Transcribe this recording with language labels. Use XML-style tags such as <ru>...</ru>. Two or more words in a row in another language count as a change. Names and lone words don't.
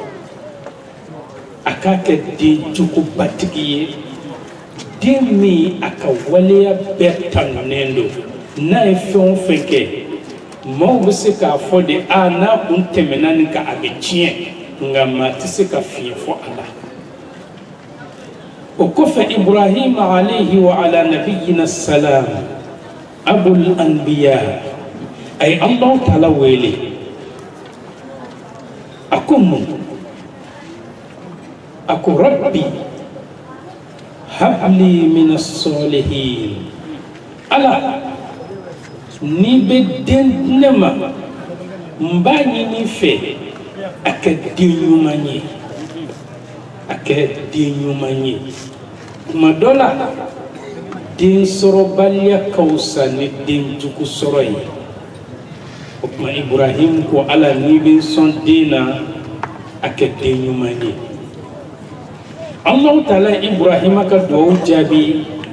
<bm>a k'a kɛ den jogobatigi ye den min a ka waleya bɛɛ tanunen don n'a ye fɛn o fɛn kɛ maaw bɛ se k'a fɔ de n'a kun tɛmɛna nin kan a bɛ tiɲɛ nka maa tɛ se ka fiɲɛ fɔ a la o kɔfɛ Ibrahim</bm> <ar>عليه وعلى نبينا سلام أبو الأنبياء</ar> <bm>a ye Alahu Taala wele a ko mun a ko rabbi</bm> <ar>هب لي من الصالحين</ar> <bm>Ala n'i bɛ den di ne ma n b'a ɲini fɛ a kɛ den ɲuman ye a kɛ den ɲuman ye tuma dɔ la den sɔrɔbaliya ka fisa ni den jugu sɔrɔ ye o tuma Ibrahim ko Ala n'i bɛ sɔn den na a kɛ den ɲuman ye Alahu Taala Ibrahima ka duwawu jaabi</bm>